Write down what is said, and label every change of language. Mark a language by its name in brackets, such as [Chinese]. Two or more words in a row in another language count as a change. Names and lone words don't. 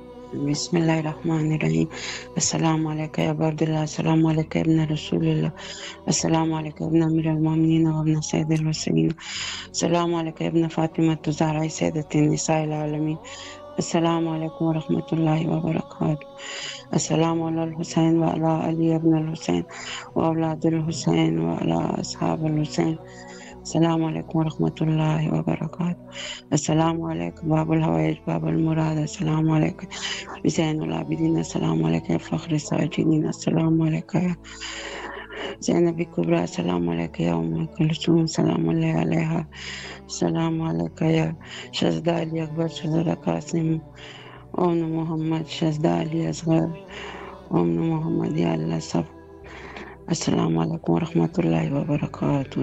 [Arabic] بسم اللہ الرحمن الرحیم۔ السلام علیکم یا ابا عبداللہ، السلام علیکم ابن رسول اللہ، السلام علیکم ابن امیر المومنین و ابن سید المرسلین، السلام علیکم ابن فاطمہ الزہرا سیدۃ النساء العالمین، السلام علیکم ورحمۃ اللہ وبرکاتہ۔ السلام علی الحسین و علی علی ابن الحسین و اولاد الحسین و علی اصحاب الحسین، السلام علیکم ورحمۃ اللہ وبرکاتہ۔ السلام علیکم باب الحوائج باب المراد، السلام علیکم حسین العابدین، السلام علیکم فخر الساجدین، السلام علیکم زینب کبریٰ، السلام علیکم یا ام کلثوم، السلام علیہ، السلام علیکم یا شہزادہ علی اکبر، شہزادہ قاسم، امن محمد، شہزادہ علی اصغر، امن محمد، یا اللہ سب، السلام علیکم ورحمۃ اللہ وبرکاتہ۔